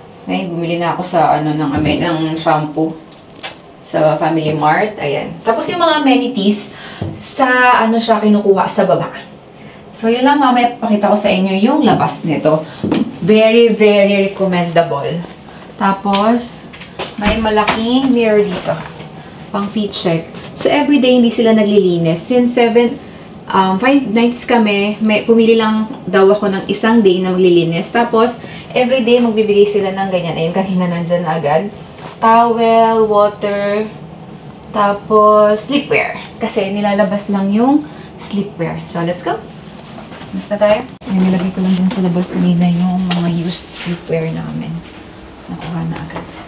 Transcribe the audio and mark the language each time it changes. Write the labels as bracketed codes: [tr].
[tl] Ay, bumili na ako sa ng shampoo sa Family Mart. Ayan. Tapos yung mga amenities sa siya kinukuha sa baba. So, yun lang, mamaya pakita ko sa inyo yung labas nito. [en] Very, very recommendable. [tl] Tapos, may malaking mirror dito. Pang feet check. So, everyday hindi sila naglilinis. Since 5 nights kami, pumili lang daw ako ng isang day na maglilinis. Tapos, everyday magbibigay sila ng ganyan. Ayun, kanina nandyan na agad. Towel, water, tapos sleepwear. Kasi nilalabas lang yung sleepwear. [en] So, let's go. [tl] Basta tayo. Ayan, nilagay ko lang din sa labas kanina yung mga used sleepwear namin. Nakuha na agad.